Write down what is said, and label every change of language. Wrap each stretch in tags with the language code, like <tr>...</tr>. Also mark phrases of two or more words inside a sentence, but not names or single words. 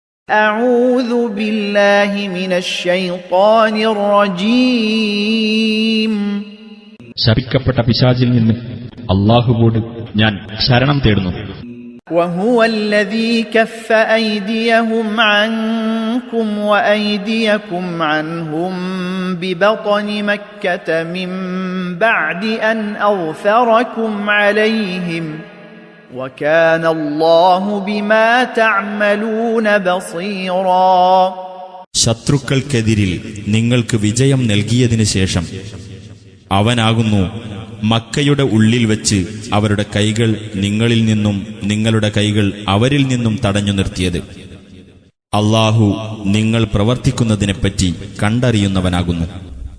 <ar>أعوذ بالله من الشيطان الرجيم.</ar> <ml>ശപിക്കപ്പെട്ട പിശാചിൽ നിന്ന് അല്ലാഹുവോട് ഞാൻ ശരണം തേടുന്നു.</ml> <ar>وهو الذي كف أيديهم عنكم وأيديكم عنهم ببطن مكة من بعد أن أظفركم عليهم وكان الله بما تعملون بصيرا.</ar> <ml>ശത്രുക്കൾക്കെതിരിൽ നിങ്ങൾക്ക് വിജയം നൽകിയതിനു ശേഷം അവനാകുന്നു മക്കയുടെ ഉള്ളിൽ വച്ച് അവരുടെ കൈകൾ നിങ്ങളിൽ നിന്നും നിങ്ങളുടെ കൈകൾ അവരിൽ നിന്നും തടഞ്ഞു നിർത്തിയത്. അല്ലാഹു നിങ്ങൾ പ്രവർത്തിക്കുന്നതിനെപ്പറ്റി കണ്ടറിയുന്നവനാകുന്നു.</ml>